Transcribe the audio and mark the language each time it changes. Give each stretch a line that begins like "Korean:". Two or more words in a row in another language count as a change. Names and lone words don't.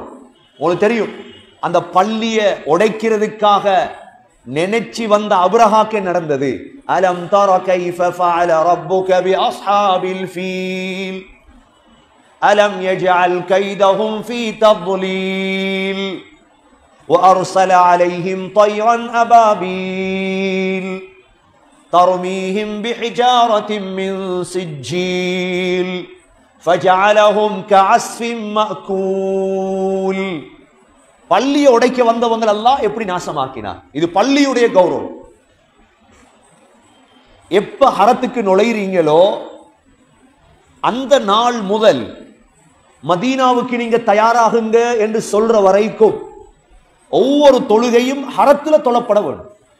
Tamil: உங்களுக்கு தெரியும், அந்த பள்ளியை உடைக்கிறதுக்காக நினைச்சு வந்த அப்ரஹாக்கு நடந்தது.
Arabic: ألم تر كيف فعل ربك بأصحاب الفيل ألم يجعل كيدهم في تضليل وأرسل عليهم طيرا أبابيل ترميهم بحجارة من سجيل فجعلهم كعصف مأكول.
Tamil: பள்ளியை உடைக்க வந்தவங்க அல்லாஹ் எப்படி நாசமாக்கினார்? இது பள்ளியுடைய கௌரவம். எப்ப ஹரத்துக்கு நுழைறீங்களோ அந்த நாள் முதல் மதீனாவுக்கு நீங்க தயாராகுங்க என்று சொல்ற வரைக்கும் ஒவ்வொரு தொழுகையும் ஹரத்துல தொழப்பட வேண்டும்.